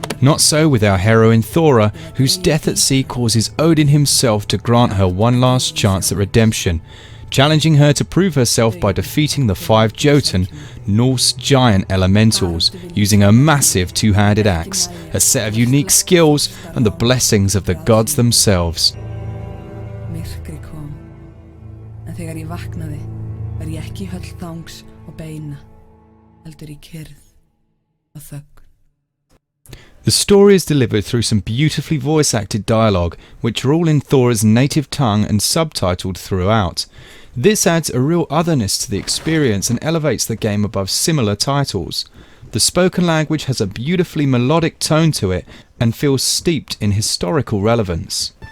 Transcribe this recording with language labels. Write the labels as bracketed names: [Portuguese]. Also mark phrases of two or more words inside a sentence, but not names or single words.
[English] Not so with our heroine Thora, whose death at sea causes Odin himself to grant her one last chance at redemption, challenging her to prove herself by defeating the 5 Jotun, Norse giant elementals, using a massive two-handed axe, a set of unique skills, and the blessings of the gods themselves. [Icelandic] Myrkrið kom, en þegar ég vaknaði var ég ekki í höll þangs og beina, heldur í kyrrð og þögn. [English] The story is delivered through some beautifully voice-acted dialogue, which are all in Thora's native tongue and subtitled throughout. This adds a real otherness to the experience and elevates the game above similar titles. The spoken language has a beautifully melodic tone to it and feels steeped in historical relevance.